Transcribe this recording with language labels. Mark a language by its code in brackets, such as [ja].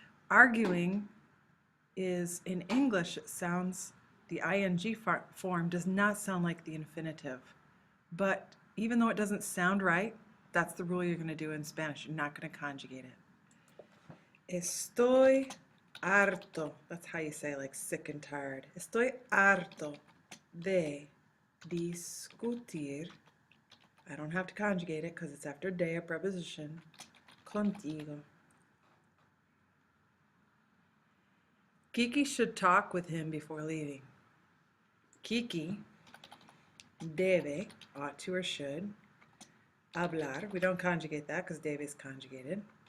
[en] Arguing is, in English, it sounds, the ing form does not sound like the infinitive. But even though it doesn't sound right, that's the rule you're going to do in Spanish. You're not going to conjugate it. [es] Estoy harto. [en] That's how you say like sick and tired. [es] Estoy harto de discutir. [en] I don't have to conjugate it because it's after de, a preposition. [es] Contigo. [en] Kiki should talk with him before leaving. [es] Kiki debe, [en] ought to or should, hablar, we don't conjugate that because debe is conjugated.